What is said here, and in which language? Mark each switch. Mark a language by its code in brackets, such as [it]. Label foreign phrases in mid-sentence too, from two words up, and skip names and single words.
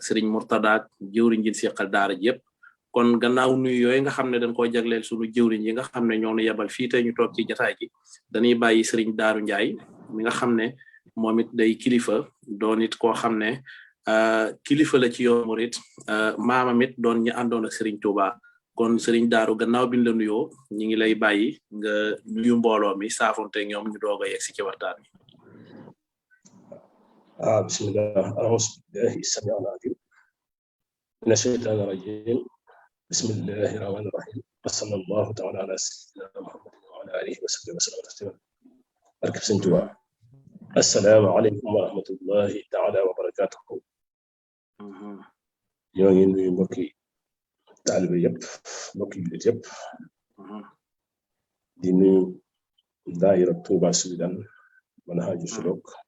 [wo] sëriñ Murtada ak jëwriñ ji seqal daara ji yëpp kon gannaaw nuyu yooyu nga xam ne dañ koo jagleel sunu jëwriñ yi nga xam ne ñoo nu yebal fii tey ñu toog ci jataay gi dañuy bàyyi sëriñ Darou Ndiaye mi nga xam ne moom it day kilifa doon it koo xam ne kilifa la ci yoonu murit maamam it doon ñu àndoon ak sëriñ Touba kon sëriñ Darou gannaaw biñ la nuyoo ñi ngi lay bàyyi nga nuyu mbooloo mi saafonte ñoom ñu doog a yegsi ci waxtaan wi. [ar] بسم الله أعوذ بالله السميع العليم من الشيطان الرجيم بسم الله الرحمن الرحيم وصلى الله تعالى على سيدنا محمد وعلى آله وصحبه وسلم تسليما barke Sëriñ Tuubaa السلام عليكم ورحمة الله تعالى وبركاته [wo] ñoo ngi nuyu mbokki taalibe yëpp mbokki jullit yëpp di nuyu daayira Touba Sweden Manhaju Suluk